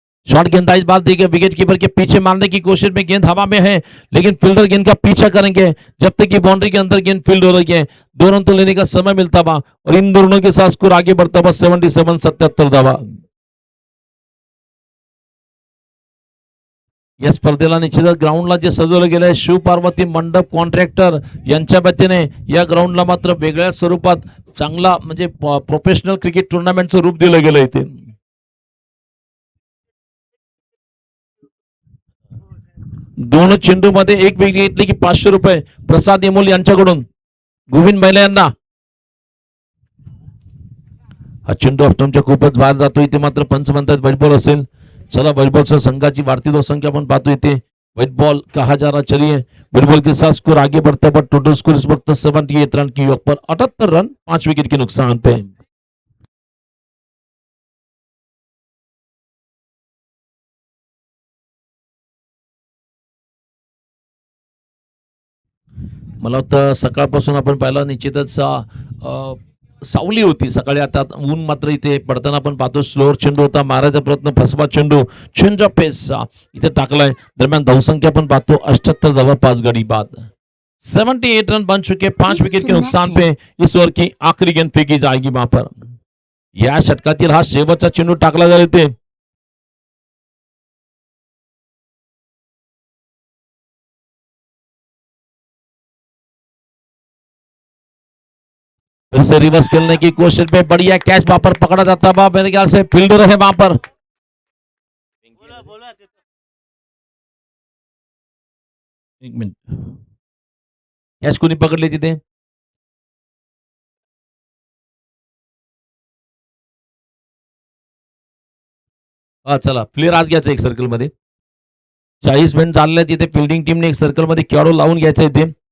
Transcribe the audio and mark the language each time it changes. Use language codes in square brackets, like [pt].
[hi] Short गेंदबाज बात देखिए, विकेट कीपर के पीछे मारने की कोशिश में, गेंद हवा में है लेकिन फील्डर गेंद का पीछा करेंगे जब तक कि बाउंड्री के अंदर गेंद फील्ड हो रही है। 2 रन तो लेने का समय मिलता हुआ और इन दोनों के साथ स्कोर आगे बढ़ता हुआ 77 धावा। [mr] या स्पर्धेला निश्चितच ग्राउंडला जे सजवलं गेलंय शिव पार्वती मंडप कॉन्ट्रॅक्टर यांच्या वतीने या ग्राउंडला मात्र वेगळ्या स्वरूपात चांगला म्हणजे प्रोफेशनल क्रिकेट टुर्नामेंटचं रूप दिलं गेलं इथे। दोन चेंडू मध्ये एक विकेट घेतली की 500 रुपये प्रसाद इमोल यांच्याकडून गोविंद बैला यांना। हा चेंडू ऑफस्टंपच्या खूपच बाहेर जातो, इथे मात्र पंच म्हणतात व्हाईट बॉल असेल। चला व्हाईट बॉल संघाची वाढती धावसंख्या आपण पाहतो इथे [hi] व्हाईट बॉल कहा जा रहा, चलिए व्हाईट बॉल के साथ स्कोर आगे बढ़ता है, टोटल स्कोर इस वक्त 78 रन की योग पर 78 रन 5 विकेट के नुकसान पे। [mr] मला वाटतं सकाळपासून आपण पाहिलं निश्चितच सावली होती सकाळी, आता ऊन मात्र इथे पडताना आपण पाहतो। स्लोअर चेंडू होता, मारायचा प्रयत्न, फसवा चेंडू, चेंज ऑफ पेस इथे टाकलाय। दरम्यान धावसंख्या आपण पाहतो 78 धावा 5 गडी बाद, [hi] 78 रन बन चुके, 5 विकेट के नुकसान पे इस ओवर की आखिरी गेंद फेंकी जाएगी वहां पर। [mr] या षटकातील हा शेवटचा चेंडू टाकला जाईल इथे। [hi] फिर से रिवर्स खेलने की कोशिश में बढ़िया कैच वहां पर पकड़ा जाता है, मेरे ख्याल से फील्डर है वहां पर। [mr] एक मिनट, कैच कोणी पकडली तिथे? हा चला प्लेयर आज घ्यायचा एक सर्कल मध्ये, 40 मिनिट चालले तिथे फिल्डिंग टीमने एक सर्कल मध्ये खेळाडू लावून घ्यायचा इथे।